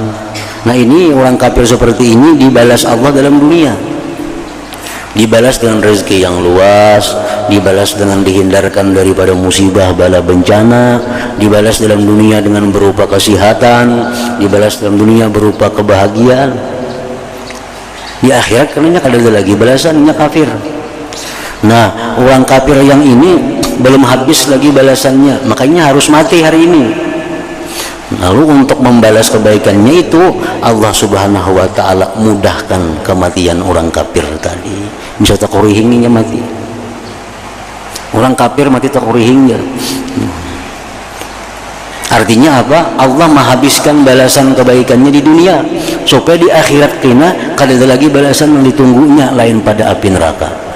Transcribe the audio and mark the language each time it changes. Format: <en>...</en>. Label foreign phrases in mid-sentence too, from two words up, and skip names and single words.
<id>Nah, ini orang kafir seperti ini dibalas Allah dalam dunia, dibalas dengan rezeki yang luas, dibalas dengan dihindarkan daripada musibah bala bencana, dibalas dalam dunia dengan berupa kesehatan, dibalas dalam dunia berupa kebahagiaan. Di akhirat karena kada ada lagi balasannya kafir. Nah, orang kafir yang ini belum habis lagi balasannya, makanya harus mati hari ini. Lalu untuk membalas kebaikannya itu Allah</id> <ar>Subhanahu wa ta'ala</ar> <id>mudahkan kematian orang kafir tadi.</id> <bjn>Bisa takurihingnya mati. Orang kafir mati takurihingnya.</bjn> <id>Artinya apa? Allah menghabiskan balasan kebaikannya di dunia supaya di akhirat</id> <bjn>kena kada</bjn> <id>ada lagi balasan yang ditunggunya lain pada api neraka.</id>